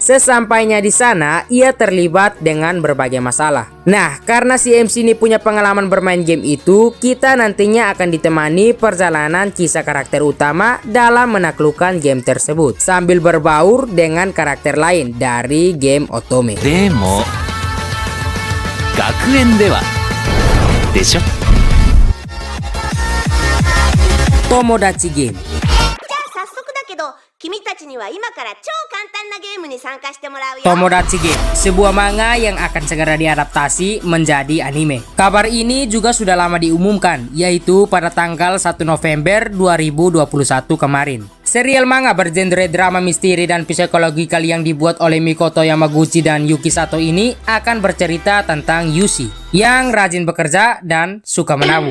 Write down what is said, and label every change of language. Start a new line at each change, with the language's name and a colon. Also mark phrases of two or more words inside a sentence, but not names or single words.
Indonesian: Sesampainya di sana, ia terlibat dengan berbagai masalah. Nah, karena si MC ini punya pengalaman bermain game itu, kita nantinya akan ditemani perjalanan kisah karakter utama dalam menaklukkan game tersebut sambil berbaur dengan karakter lain dari game Otome.
Japanese: でも学園ではでしょ。
Indonesian: Tomodachi Game.
Japanese: 早速だけど君たちには今から超簡単なゲームに参加してもらうよ。
Indonesian: Tomodachi Game, sebuah manga yang akan segera diadaptasi menjadi anime. Kabar ini juga sudah lama diumumkan, yaitu pada tanggal 1 November 2021 kemarin. Serial manga bergenre drama misteri dan psikologikal yang dibuat oleh Mikoto Yamaguchi dan Yuki Sato ini akan bercerita tentang Yushi, yang rajin bekerja dan suka menabung.